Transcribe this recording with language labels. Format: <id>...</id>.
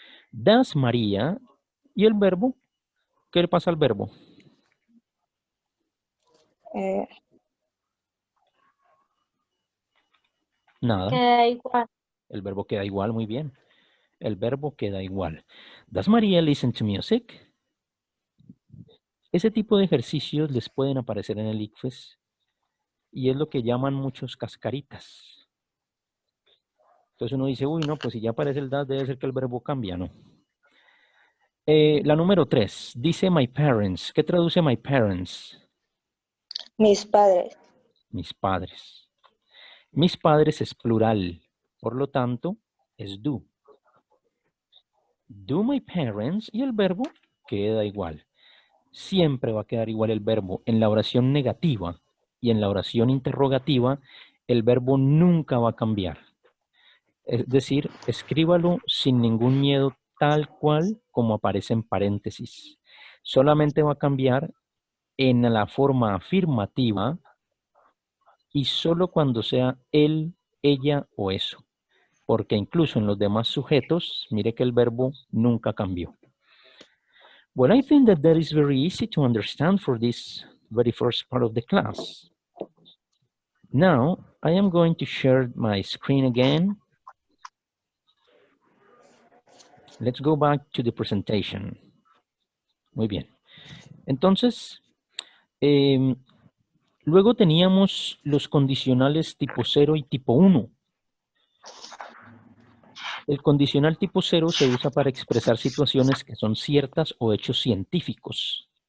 <es>Das María. ¿Y el verbo? ¿Qué le pasa al verbo? Nada. Queda igual. El verbo queda igual, muy bien. El verbo queda igual.</es> <en>Does Maria listen to music?</en> <es>Ese tipo de ejercicios les pueden aparecer en el ICFES y es lo que llaman muchos cascaritas. Entonces uno dice, uy, no, pues si ya aparece el das, debe ser que el verbo cambia, ¿no? La número 3, dice</es> <en>my parents.</en> <es>¿Qué traduce my parents? Mis padres. Mis padres. Mis padres es plural, por lo tanto, es do.</es> <en>Do my parents</en> <es>y el verbo queda igual. Siempre va a quedar igual el verbo. En la oración negativa y en la oración interrogativa, el verbo nunca va a cambiar. Es decir, escríbalo sin ningún miedo tal cual como aparece en paréntesis. Solamente va a cambiar en la forma afirmativa y solo cuando sea él, ella o eso. Porque incluso en los demás sujetos, mire que el verbo nunca cambió.</es> <en>Well, I think that is very easy to understand for this very first part of the class. Now, I am going to share my screen again. Let's go back to the presentation.</en> <es>Muy bien. Entonces, luego teníamos los condicionales tipo 0 y tipo 1. El condicional tipo 0 se usa para expresar situaciones que son ciertas o hechos científicos.</es>